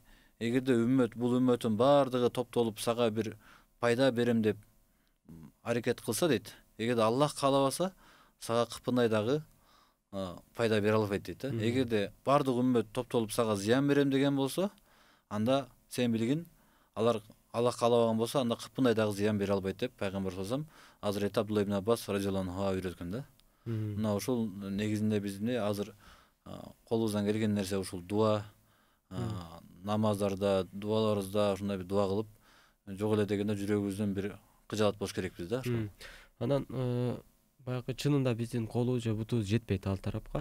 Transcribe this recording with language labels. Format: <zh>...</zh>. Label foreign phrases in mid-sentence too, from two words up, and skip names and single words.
<ky>Эгерде бул үммөттүн баардыгы топтолуп сага бир пайда берем деп аракет кылса дейт, эгерде Аллах каалабаса, сага кыпындай дагы пайда бере албайт дейт да. Эгерде баардык үммөт топтолуп сага зыян берем деген болсо, анда сен билгин, алар Аллах каалабаган болсо, анда кыпындай дагы зыян бере албайт деп пайгамбар</ky> <ar>صلى الله عليه وسلم</ar> <ky>Азирети Абдулла ибн Аббас</ky> <ar>رضي الله عنه</ar> <ky>үйрөткөн да. Мына ушул негизинде биздин азыр колубуздан келген нерсе ушул дуа, намаздарда, дуаларыбызда ушундай бир дуа кылып, жок эле дегенде жүрөгүбүздөн бир кыжаат болуш керекпиз да. Анан баягы чынында биздин колубуз же бутубуз жетпейт ал тарапка.</ky>